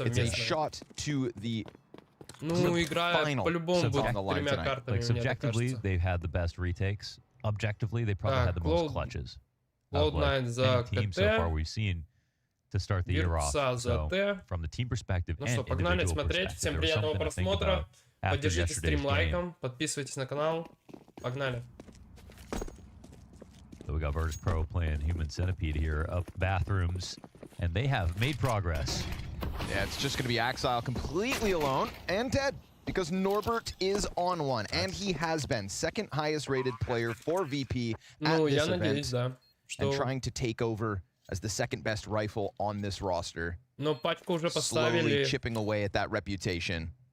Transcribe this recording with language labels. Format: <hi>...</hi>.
<en>It's a shot to the final on the line tonight. Like subjectively, they've had the best retakes. Objectively, they probably had the most clutches. Cloud9 team so far we've seen to start the year off. So from the team perspective and individual perspective,</en> <ru>всем приятного просмотра. Поддержите стрим лайком, подписывайтесь на канал. Погнали.</ru> <en>So we got Virtus.pro playing Human Centipede here up bathrooms, and they have made progress. Yeah, it's just going to be Exile completely alone and dead because Norbert is on one, and he has been second highest rated player for VP at this event, and trying to take over as the second best rifle on this roster, slowly chipping away at that reputation.</en>